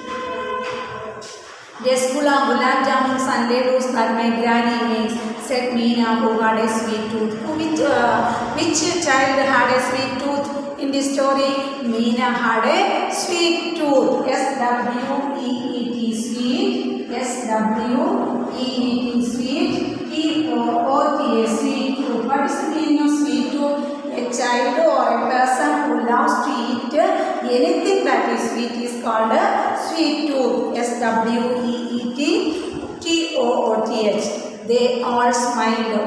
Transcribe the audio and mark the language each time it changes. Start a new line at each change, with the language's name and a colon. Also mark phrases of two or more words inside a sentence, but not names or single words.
English: Rasgulla, gulab jamuns and laddus that my granny makes, said Meena, who had a sweet tooth. Which child had a sweet tooth in this story? Meena had a sweet tooth. S-W-E-E-T, sweet. S-W-E-E-T, sweet. T-O-O-T, sweet tooth. What is the meaning of sweet tooth? A child or a person who loves to eat anything that is sweet is called a sweet tooth. S-W-E-E-T, T-O-O-T-H. They all smiled.